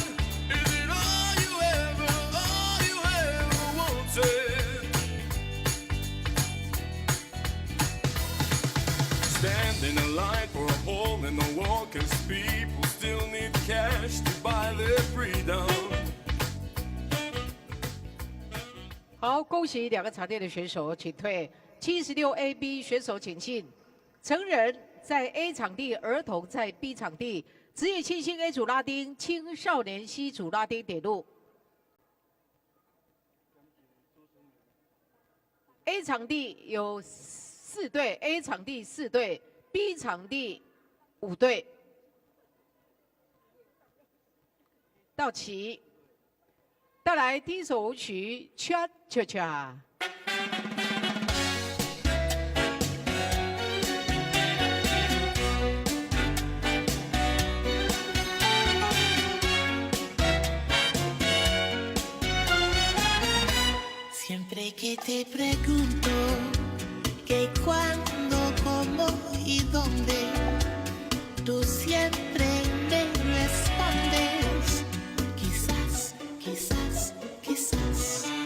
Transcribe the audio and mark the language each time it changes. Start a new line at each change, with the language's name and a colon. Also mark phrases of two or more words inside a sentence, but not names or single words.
English: Is it all you ever wanted? Stand in a line for a hole in the wall, 'cause people still need cash to buy their freedom.
Chinese: 好，恭喜2个场地的选手，请退。76AB 选手请进。成人在 A 场地，儿童在 B 场地。职业新星 A 组拉丁，青少年 C 组拉丁点入。A 场地有4队 ，A 场地4队 ，B 场地5队。到齐。带来第一首舞曲《Cha Cha Cha》。
Spanish: Siempre que te pregunto que cuándo, cómo y dónde, tú siempre me respondes, quizás, quizás, quizás.